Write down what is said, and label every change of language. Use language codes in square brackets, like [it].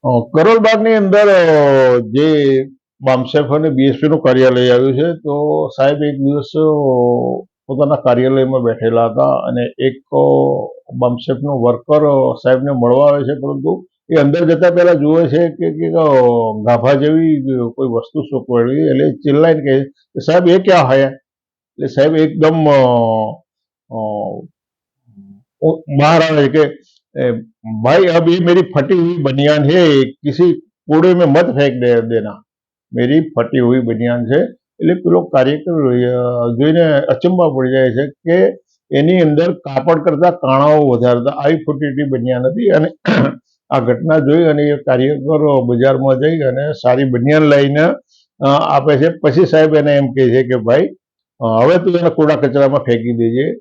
[gu] કરોલબાગની અંદર જે બામસેફ અને બીએસપીનું કાર્યાલય આવ્યું છે તો સાહેબ એક દિવસ પોતાના કાર્યાલયમાં બેઠેલા હતા અને એક બામસેફનો વર્કર સાહેબને મળવા આવે છે, પરંતુ એ અંદર જતા પહેલા જુએ છે કે ગાભા જેવી કોઈ વસ્તુ સુકવેલી, એટલે ચિલ્લાઈને કહે સાહેબ [hi] એ ક્યાં હૈ? એટલે સાહેબ એકદમ બહાર આવે કે भाई अब ये मेरी फटी हुई बनियान है, किसी कूड़े में मत फेंक देना, मेरी फटी हुई बनियान છે. [gu] એટલે પેલો કાર્યકર જોઈને અચંબા પડી જાય છે કે એની અંદર કાપડ કરતા કાણાઓ વધારે હતા, આવી ફૂટેલી બનિયાન હતી. અને આ ઘટના જોઈ અને એ કાર્યકર બજારમાં જઈ અને સારી બનિયાન લઈને આપે છે. પછી સાહેબ એને એમ કહે છે કે ભાઈ હવે તું એને કૂડા કચરામાં ફેંકી દેજે.